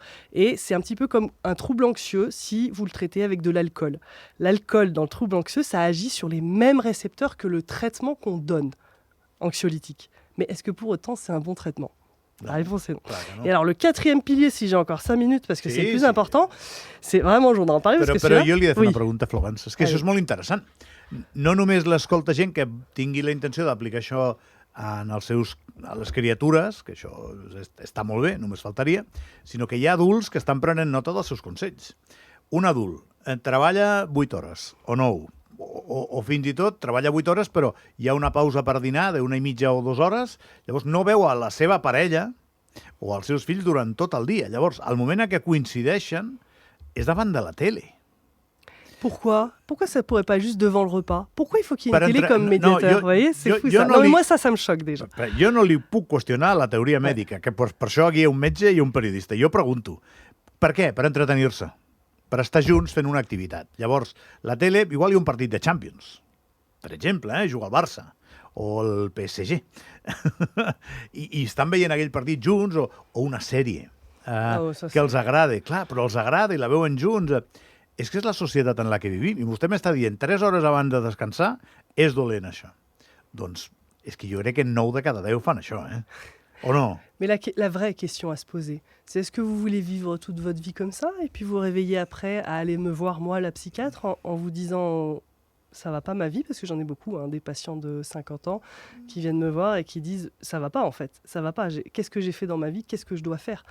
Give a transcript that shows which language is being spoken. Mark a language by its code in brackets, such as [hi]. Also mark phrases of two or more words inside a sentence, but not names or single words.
[fr] Et c'est un petit peu comme un trouble anxieux si vous le traitez avec de l'alcool. L'alcool, dans le trouble anxieux, ça agit sur les mêmes récepteurs que le traitement qu'on donne, anxiolytique. Mais est-ce que pour autant, c'est un bon traitement ? La réponse est non. Et alors, le 4e pilier, si j'ai encore 5 minutes, parce que c'est le plus important, c'est vraiment, j'en ai en parler. [ca] Però jo li he de fer una pregunta, Florence. És que això és molt interessant. No només l'escolta gent que tingui la intenció d'aplicar això a les criatures, que això està molt bé, només faltaria, sinó que hi ha adults que estan prenent nota dels seus consells. Un adult treballa 8 hores o 9, o fins i tot treballa 8 hores, però hi ha una pausa per dinar d'1,5 o 2 hores, llavors no veu a la seva parella o als seus fills durant tot el dia. Llavors, al moment en què coincideixen, és davant de la tele. [fr] Pourquoi ça ne pourrait pas juste devant le repas? Pourquoi il faut qu'il y ait une télé comme médiateur? Vous voyez, c'est fou ça. Non, mais moi, ça me choque déjà. [ca] Jo no li puc qüestionar la teoria mèdica, que per això aquí hi ha un metge i un periodista. Jo pregunto, per què? Per entretenir-se. Per estar junts fent una activitat. Llavors, la tele, igual hi ha un partit de Champions, per exemple, juga el Barça o el PSG, I estan veient aquell partit junts o una sèrie que els agrada. Clar, però els agrada i la veuen junts. És que és la societat en la que vivim. I vostè m'està dient 3 hores abans de descansar és dolent, això. Doncs és que jo crec que 9 de cada 10 fan això, [fr] ou non? Mais la vraie question à se poser, c'est est-ce que vous voulez vivre toute votre vie comme ça et puis vous réveiller après à aller me voir, moi, la psychiatre, en vous disant ça va pas ma vie, parce que j'en ai beaucoup, des patients de 50 ans qui viennent me voir et qui disent ça va pas en fait, ça va pas, qu'est-ce que j'ai fait dans ma vie, qu'est-ce que je dois faire?